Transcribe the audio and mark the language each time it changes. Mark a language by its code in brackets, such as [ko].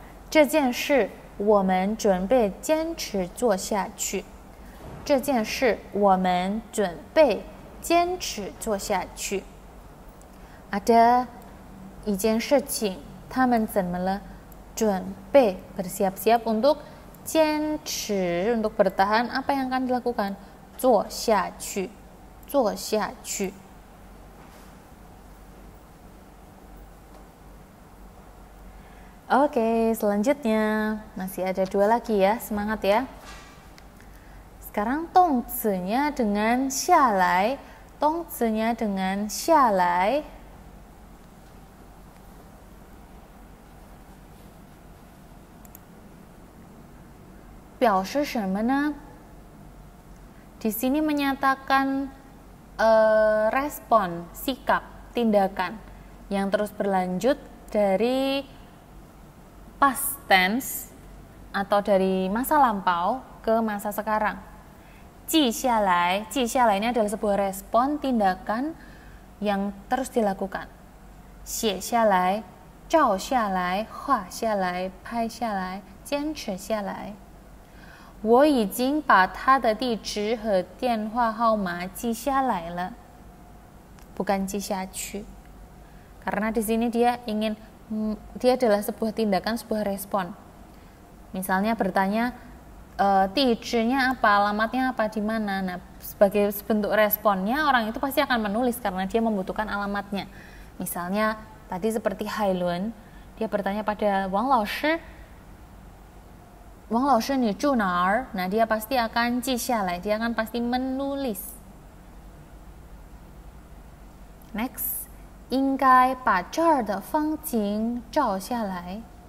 [zh] 这件事我们准备坚持做下去。这件事我们准备坚持做下去。 [id] Ada [zh] 一件事情，他们怎么了？准备 [id] bersiap-siap untuk [zh] 坚持 [id] untuk bertahan. Apa yang akan dilakukan? [zh] 做下去，做下去。 [id] Oke, selanjutnya masih ada 2 lagi ya, semangat ya. Sekarang 动词nya dengan 下来, 动词nya dengan 下来。 [zh] 表示什么呢？ [id] Di sini menyatakan respon, sikap, tindakan yang terus berlanjut dari past tense atau dari masa lampau ke masa sekarang. [zh] 记下来 [id] ini adalah sebuah respon, tindakan yang terus dilakukan. [zh] 写下来 照下来 画下来 拍下来 坚持下来。我已经把他的地址和电话号码记下来了。 [id] Bukan [zh] 记下去. [id] Karena di sini dia adalah sebuah tindakan, sebuah respon. Misalnya bertanya, [zh] 地址nya [id] apa, alamatnya apa, di mana. Nah, sebagai bentuk responnya orang itu pasti akan menulis karena dia membutuhkan alamatnya. Misalnya tadi seperti Hailun, dia bertanya pada Wang Laoshi, Wang Laoshi [zh] 你住哪儿? [id] Nah, dia pasti akan [zh] 记下来, [id] dia akan pasti menulis. [en] Next, [zh] 应该把这儿的风景照下来.